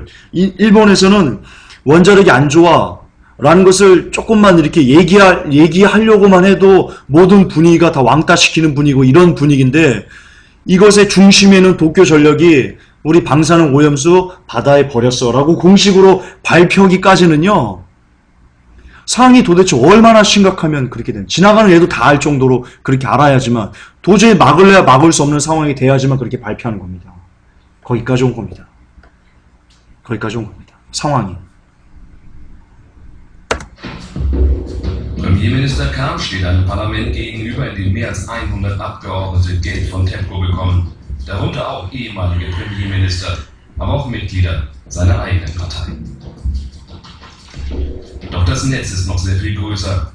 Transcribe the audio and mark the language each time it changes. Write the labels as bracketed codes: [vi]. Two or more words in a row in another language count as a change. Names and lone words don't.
[ko] 일본에서는 원자력이 안 좋아 라는 것을 조금만 이렇게 얘기하려고만 해도 모든 분위기가 다 왕따시키는 분위기고 이런 분위기인데, 이것의 중심에는 도쿄전력이 우리 방사능 오염수 바다에 버렸어 라고 공식으로 발표하기까지는요, 상황이 도대체 얼마나 심각하면 그렇게 된, 지나가는 애도 다 알 정도로 그렇게 알아야지만, 도저히 막을래야 막을 수 없는 상황이 돼야지만 그렇게 발표하는 겁니다. 거기까지 온 겁니다. 거기까지 온 겁니다. 상황이. [de] Premierminister Kahn steht einem Parlament gegenüber, in dem mehr als 100 Abgeordnete Geld von TEPCO bekommen, darunter auch ehemalige Premierminister, aber auch Mitglieder seiner eigenen Partei. Doch das Netz ist noch sehr viel größer.